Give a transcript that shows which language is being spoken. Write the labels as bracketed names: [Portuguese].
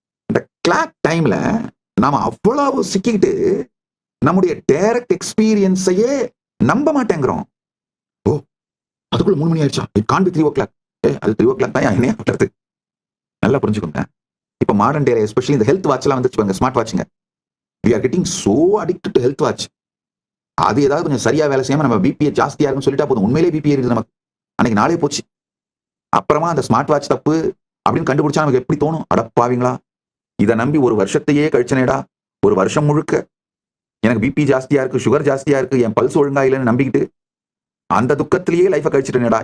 [Tamil] இந்த கிளாக் டைம்ல நாம அவ்வளவு சிக்கிட்டு நம்முடைய டைரக்ட் எக்ஸ்பீரியன்ஸையே நம்ப மாட்டேங்கிறோம். ஓ, அதுக்குள்ள 3 மணி ஆயிடுச்சா? It Khan B 3 o'clock. அது 3 o'clock தான் என்னையா பண்றது? நல்லா புரிஞ்சுக்கோங்க. இப்ப மாடர்ன் டே எஸ்பெஷலி இந்த ஹெல்த் வாட்ச் எல்லாம் வந்துச்சு, smart வாட்சுங்க. [English] we are getting so addicted to health watch. [Tamil] அது ஏதாவது கொஞ்சம் சரியா வேலை செய்யாம நம்ம பிபிஏ ஜாஸ்தியா இருக்குன்னு சொல்லிட்டா போதும், உண்மையிலே பிபி இருக்குது நமக்கு, அன்னைக்கு நாளே போச்சு. அப்புறமா அந்த ஸ்மார்ட் வாட்ச் தப்பு அப்படின்னு கண்டுபிடிச்சா நமக்கு எப்படி தோணும்? அடப்பாவீங்களா, இதை நம்பி ஒரு வருஷத்தையே கழிச்சனேடா. ஒரு வருஷம் முழுக்க எனக்கு பிபி ஜாஸ்தியா இருக்கு, சுகர் ஜாஸ்தியா இருக்கு, என் பல்ஸ் ஒழுங்கா இல்லைன்னு நம்பிக்கிட்டு அந்த துக்கத்திலேயே லைஃபை கழிச்சிட்டேனேடா.